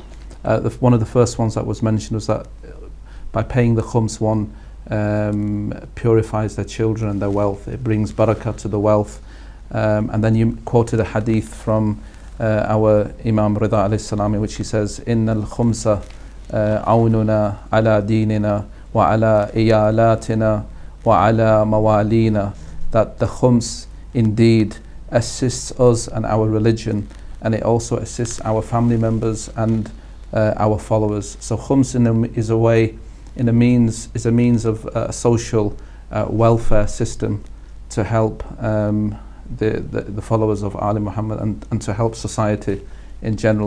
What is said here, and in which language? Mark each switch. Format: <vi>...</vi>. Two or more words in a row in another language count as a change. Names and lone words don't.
<en>One of the first ones that was mentioned was that by paying the khums, one purifies their children and their wealth. It brings barakah to the wealth. And then you quoted a hadith from our Imam Rida</en> <ar>عليه السلام,</ar> <en>in which he says,</en> <ar>إن الخمس عوننا على ديننا و على عيالاتنا و على موالينا.</ar> <en>That the khums indeed assists us and our religion, and it also assists our family members and our followers. So khums is a means of a social welfare system to help the followers of Ali Muhammad and to help society in general.</en>